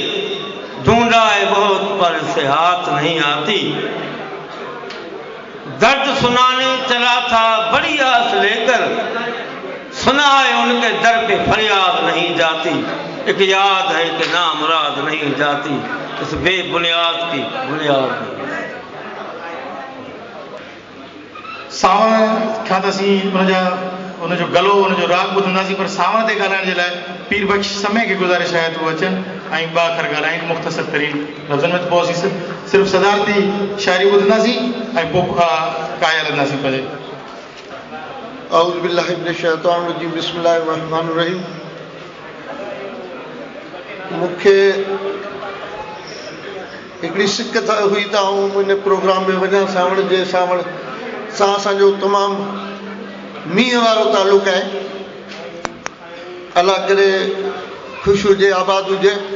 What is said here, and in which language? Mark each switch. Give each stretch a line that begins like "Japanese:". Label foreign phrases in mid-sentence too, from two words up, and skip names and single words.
Hindi: ढूंढा है बहुत पर से हाथ नहीं आती। दर्द सुनाने चला था बड़ी आस लेकर। सुना है उनके दर पे फरियाद नहीं जाती। एक याद है कि नामुराद नहीं जाती। इस बेबुनियाद की बुनियाद नहीं।
Sindhi: सावण खां उनजो गलो उनजो राग ॿुधंदासीं। पर सावण ते ॻाल्हाइण जे लाइ पीर बख्श समय खे गुज़ारिश आहे त उहे अचनि ऐं ॿ अखर ॻाल्हाइनि मुख़्तसर तरीन लफ़्ज़नि में पोइ असीं सिर्फ़ु सदारती शाइरी ॿुधंदासीं ऐं पोइ काया हलंदासीं पंहिंजे।
Arabic: أعوذ بالله من الشيطان الرجيم بسم الله الرحمن الرحيم.
Sindhi: मूंखे हिकिड़ी सिक हुई त आउं इन प्रोग्राम में वञा। सावण जे सावण सां असांजो तमामु मींहं वारो तालुक़ु आहे। अलाह करे ख़ुशि हुजे आबाद हुजे।